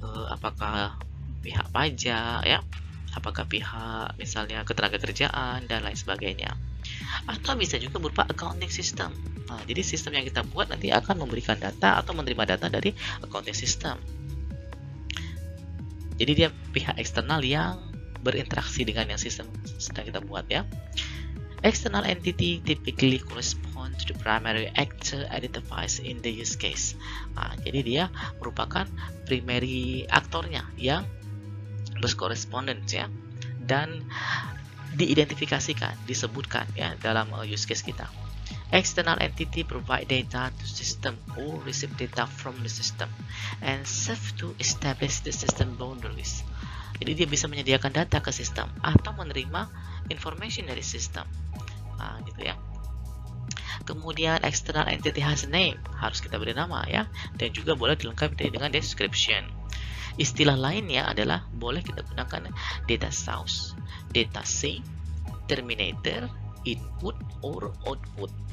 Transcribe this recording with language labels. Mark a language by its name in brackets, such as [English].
[Indonesian] Apakah pihak pajak ya, apakah pihak misalnya ketenagakerjaan dan lain sebagainya. Atau bisa juga berupa accounting system. Nah, jadi sistem yang kita buat nanti akan memberikan data atau menerima data dari accounting system. Jadi dia pihak eksternal yang berinteraksi dengan yang sistem sedang kita buat ya. [English] External entity typically correspond to the primary actor identified in the use case. [Indonesian] Jadi dia merupakan primary aktornya yang berkorespondens ya, dan diidentifikasikan, disebutkan ya dalam use case kita. [English] External entity provide data to system or receive data from the system and serve to establish the system boundaries. [Indonesian] Jadi dia bisa menyediakan data ke sistem atau menerima information dari sistem. Gitu ya. Kemudian [English] external entity has a name, [Indonesian] harus kita beri nama ya, dan juga boleh dilengkapi dengan description. Istilah lainnya adalah boleh kita gunakan data source, data sink, terminator, input, or output.